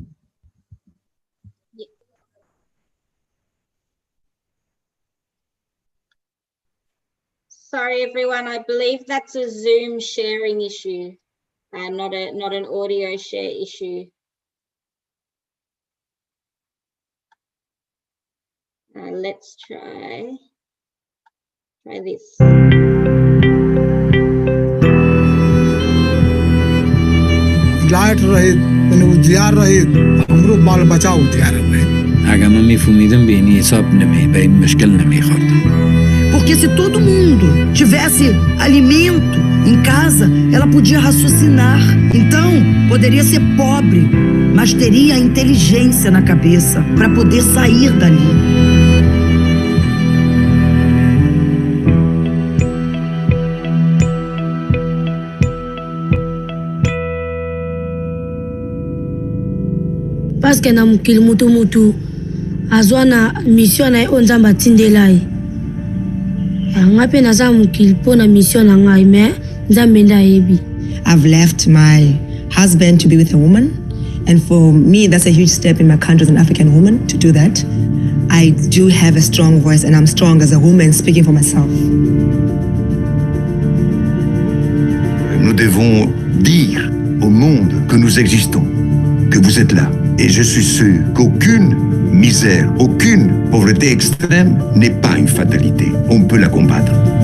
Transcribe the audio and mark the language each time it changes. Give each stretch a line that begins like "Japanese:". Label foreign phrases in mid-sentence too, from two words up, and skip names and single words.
English: Sorry, everyone. I believe that's a Zoom sharing issue, not an audio share issue. Let's try this.
Nepali: लाइट रहित अनि उजियार रहित हाम्रो बाल बचाव उजियार रहित. Agama mifumidam beni sopnami bem mushkilnami khortam.
Portuguese: Porque se todo mundo tivesse alimento em casa, ela podia raciocinar. Então, poderia ser pobre, mas teria inteligência na cabeça para poder sair dali.
French: Parce que
Lingala: na mukili mutu azwa na mission na onzamba tindelai ngape naza mukili pona mission na ngai me nzambe ndayebi.
English: I've left my husband to be with a woman, and for me that's a huge step in my country as an African woman to do that. I do have a strong voice and I'm strong as a woman speaking for myself.
French: Nous devons dire au monde que nous existons, que vous êtes là. Et je suis sûr qu'aucune misère, aucune pauvreté extrême n'est pas une fatalité. On peut la combattre.